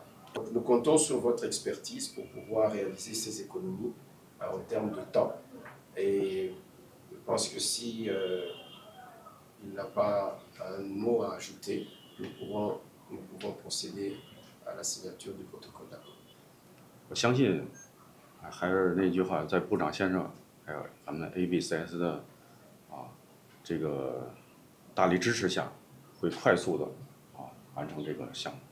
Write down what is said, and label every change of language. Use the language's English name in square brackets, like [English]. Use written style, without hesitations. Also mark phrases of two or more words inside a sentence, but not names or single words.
[French] Donc, nous comptons sur votre expertise pour pouvoir réaliser ces économies en termes de temps. Et je pense que si il n'a pas un mot à ajouter, nous pouvons procéder à la signature du protocole d'accord. [Chinese] 我相信，还是那句话，在部长先生还有咱们 ABCS 的这个大力支持下，会快速的完成这个项目。